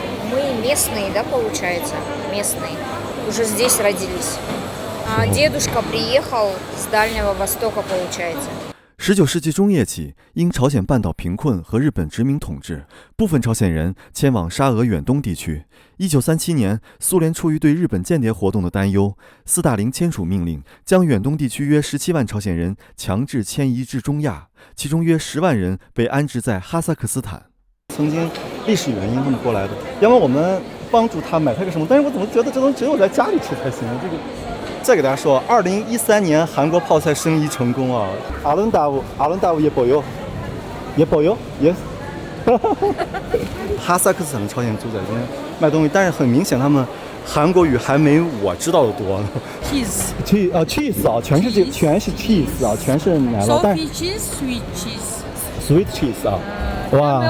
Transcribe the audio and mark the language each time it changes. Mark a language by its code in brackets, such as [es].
[ru] Мы местные, да, получается? Местные. Уже здесь родились. А дедушка приехал с Дальнего Востока, получается. [zh] 19世纪中叶起，因朝鲜半岛贫困和日本殖民统治，部分朝鲜人迁往沙俄远东地区。 1937年，苏联出于对日本间谍活动的担忧，斯大林签署命令，将远东地区约17万朝鲜人强制迁移至中亚，其中约10万人被安置在哈萨克斯坦。曾经历史原因他们过来的，要么我们帮助他买他个什么，但是我怎么觉得这东西只有在家里吃才行？这个。再给大家说，2013年韩国泡菜生意成功啊！阿伦达乌也保佑，yes。哈萨克斯坦的朝鲜族在这边卖东西，但是很明显他们韩国语还没我知道的多呢。 cheese 啊，全是 cheese 啊，全是奶酪。但 sweet cheese 啊，哇。